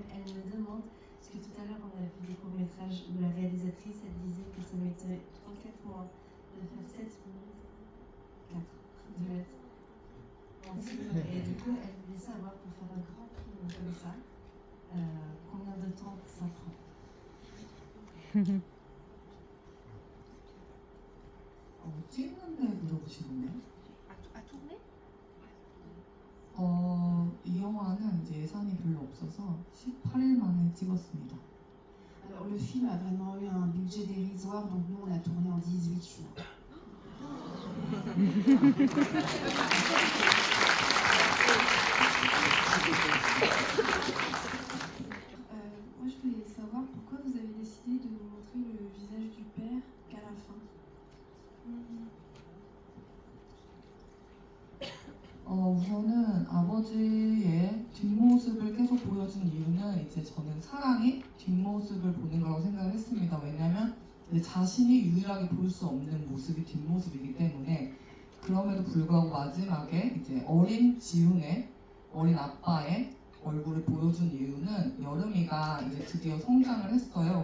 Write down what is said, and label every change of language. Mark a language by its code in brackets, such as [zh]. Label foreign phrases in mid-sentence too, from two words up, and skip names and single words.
[fr] Elle me demande, parce que tout à l'heure on a vu des courts-métrages où la réalisatrice elle disait que ça mettait 3-4 mois de faire 7 minutes, 4 de mettre en film. Et du coup elle voulait savoir pour faire un grand film comme ça, combien de temps ça prend. [ko] 찍는데 물어보시는데요? [fr] À tourner? [ko] 이 영화는 이제 예산이 별로 없어서 18일 만에 찍었습니다. [fr] Alors le film a vraiment eu un budget dérisoire, donc nous on a tourné en 18 jours. Moi, je voulais savoir pourquoi vous avez décidé de nous montrer le visage du père qu'à la fin. [ko] 우선은 아버지의 뒷모습을 계속 보여준 이유는 이제 저는 사랑의 뒷모습을 보는 거라고 생각을 했습니다. 왜냐면 이제 자신이 유일하게 볼 수 없는 모습이 뒷모습이기 때문에 그럼에도 불구하고 마지막에 이제 어린 지훈의 어린 아빠의 얼굴을 보여준 이유는 여름이가 이제 드디어 성장을 했어요.